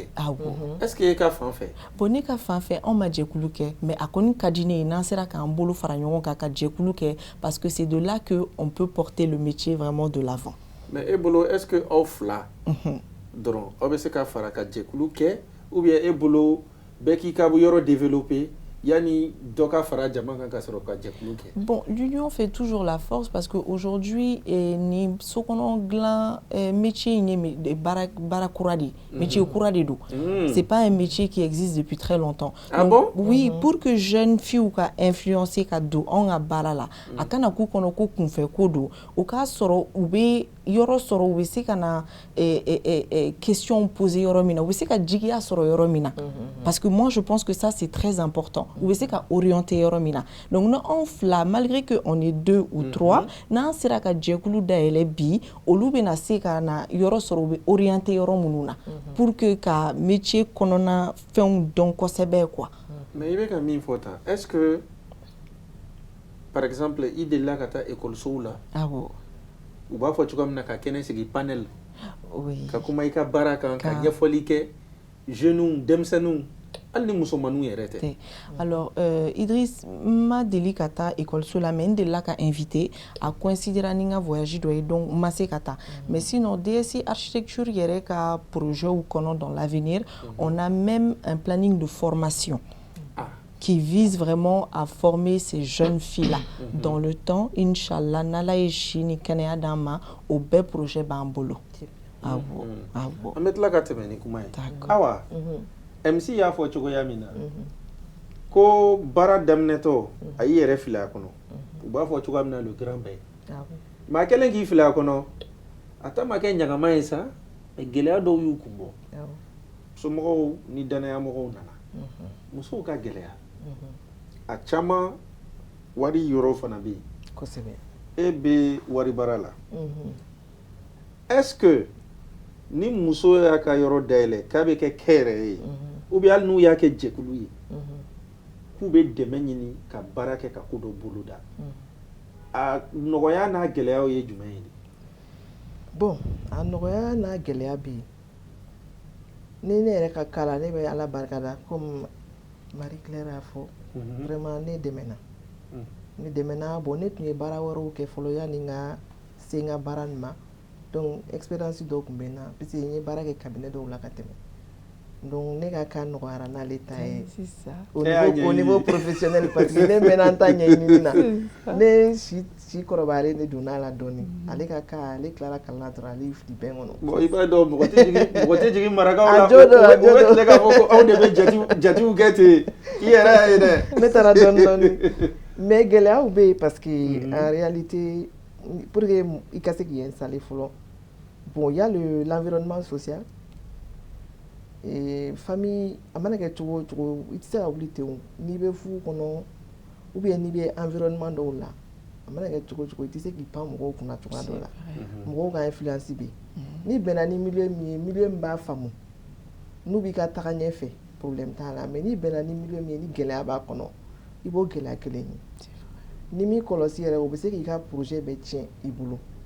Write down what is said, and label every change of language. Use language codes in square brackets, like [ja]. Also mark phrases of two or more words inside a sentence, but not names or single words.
[bm] Awɔ. [fr] Est-ce que [bm] e ka fan fɛ? Bon ne ka fan fɛ anw ma jɛkulu kɛ, mais a kɔni ka di ne ye n'an sera k'an bolo fara ɲɔgɔn kan ka jɛkulu kɛ [fr] parce que c'est de là que on peut porter le métier vraiment de l'avant. [bm] Mais e bolo [fr] est-ce que [bm] aw 2 dɔrɔn aw bɛ se ka fara ka jɛkulu kɛ [fr] ou bien [bm] e bolo bɛɛ k'i ka yɔrɔ développer yani dɔ ka fara jama kan ka sɔrɔ ka jɛkulu kɛ? [fr] Bon, l'union fait toujours la force parce qu'aujourd'hui, [bm] ni sokɔnɔ dilan métier in ye baara kura de, métier kura de don. [fr] C'est pas un métier qui existe depuis très longtemps. Ah donc, bon? Oui, pour que jeunes filles [bm] ka influencer ka don anw ka baara la, a kana k'u kɔnɔ ko kunfɛ ko don, o k'a sɔrɔ u bɛ yɔrɔ sɔrɔ u bɛ se ka na [fr] question poser [bm] yɔrɔ min na, u bɛ se ka jigiya sɔrɔ yɔrɔ min na. [fr] Parce que moi je pense que ça c'est très important. [bm] U bɛ se ka orienter yɔrɔ min na. Donc n'anw 2 [fr] malgré que on est 2 ou 3, [bm] n'an sera ka jɛkulu dayɛlɛ bi, olu bɛna se ka na yɔrɔ sɔrɔ u bɛ orienter yɔrɔ minnu na [fr] pour que [bm] ka métier kɔnɔna fɛnw dɔn kosɛbɛ quoi. Mais i bɛ ka min fɔ tan, [fr] est-ce que par exemple [bm] i delila ka taa école sow la? Awɔ. u b'a fɔ cogo min na ka kɛnɛ sigi panel Oui. ka kuma i ka baara kan ka ɲɛfɔli kɛ jeunes denmisɛnninw hali ni musomaninw yɛrɛ tɛ. Alors Idriss ma deli ka taa école la mais n delila ka invité a coïncidera ni n ka voyage dɔ ye donc ma se ka taa [fr] mais sinon DSI architecture [bm] yɛrɛ ka projet u kɔnɔ [fr] dans l'avenir on a même un planning de formation qui vise vraiment à former ces jeunes filles-là dans le temps. [bm] Inch'Allah, n'ala ye si ni kɛnɛya d'an ma o bɛɛ projet b'an bolo. Awɔ. An bɛ tila ka tɛmɛ ni kuma ye. Awa. MC y'a fɔ cogoya min na. Ko baara daminɛtɔ a y'i yɛrɛ fili a kɔnɔ. U b'a fɔ cogoya min na [fr] le grand bain. [bm] Mais a kɛlen k'i fili a kɔnɔ a ta ma kɛ ɲagama ye sa mais gɛlɛya dɔw y'u kun bɔ. Somɔgɔw ni danayamɔgɔw nana. Musow ka gɛlɛya. A caman wari yɔrɔ fana bɛ yen. Kosɛbɛ. E bɛ wari baara la. [fr] Est-ce que [bm] ni muso y'a ka yɔrɔ dayɛlɛ k'a bɛ kɛ kɛyɛrɛ ye [fr] ou bien [bm] hali n'u y'a kɛ jɛkulu ye k'u bɛ dɛmɛ ɲini ka baara kɛ ka ko dɔ boloda a nɔgɔya n'a gɛlɛyaw ye jumɛn ye? Bon a nɔgɔya n'a gɛlɛya bɛ yen ni ne yɛrɛ ka kalan ne bɛ Ala barikada comme Marie Claire y'a fɔ vraiment ne dɛmɛna bon ne tun ye baara wɛrɛw kɛ fɔlɔ yanni n ka se n ka baara nin ma donc expérience dɔw tun bɛ n na parce que n ye baara kɛ cabinet dɔw la ka tɛmɛ donc ne ka cas nɔgɔyara n'ale ta ye [fr] au niveau professionnel [bm] parce que ne mɛnna n ta ɲɛɲinini na ne si kɔrɔbayalen de donna la dɔɔni ale ka cas ale tilala kalan na dɔrɔn ale y'i fili bɛn kɔnɔ. Bon i b'a dɔn mɔgɔ tɛ jigin marakaw la o bɛ tile k'a fɔ ko aw de bɛ jatiw kɛ ten i yɛrɛ y'a ye dɛ. Ne taara dɔɔni mais gɛlɛyaw bɛ yen [fr] parce que en réalité pour que [bm] i ka se k'i installer fɔlɔ [fr] bon il y a l'environnement social et famille [bm] a mana kɛ cogo o cogo i tɛ se ka wuli ten n'i bɛ furu kɔnɔ [fr] ou bien [bm] n'i bɛ environnement dɔw la a mana kɛ cogo o cogo i tɛ se k'i pan mɔgɔw kunna cogoya dɔ la mɔgɔw ka influence bɛ yen n'i bɛnna ni milieu min ye milieu min b'a faamu n'u b'i ka taga ɲɛfɛ problème t'a la mais n'i bɛnna ni milieu min ye ni gɛlɛya b'a kɔnɔ i b'o gɛlɛya kelen ye ni m'i kɔlɔsi yɛrɛ o bɛ se k'i ka projet bɛɛ tiɲɛ i bolo.